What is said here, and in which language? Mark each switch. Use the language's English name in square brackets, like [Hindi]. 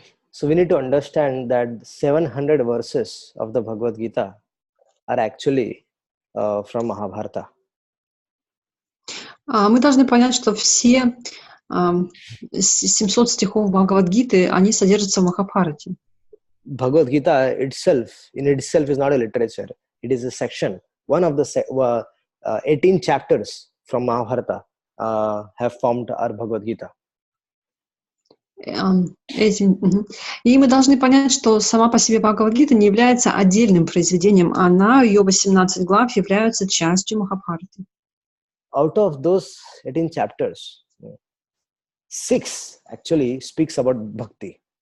[English] So we need to understand that 700 verses of the Bhagavad Gita are actually from Mahabharata. [Russian] Мы должны понять, что все 700 стихов Бхагавад-гиты, они содержатся в Махабхарате. [English] Bhagavad Gita in itself is not a literature. It is a section. One of the 18 chapters from Mahabharata have formed our Bhagavad Gita. [Russian] И мы должны понять, что сама по себе Бхагавад-гита не является отдельным произведением, ее 18 глав являются частью Махабхараты. [English] Out of those 18 chapters, 6 actually speaks about bhakti.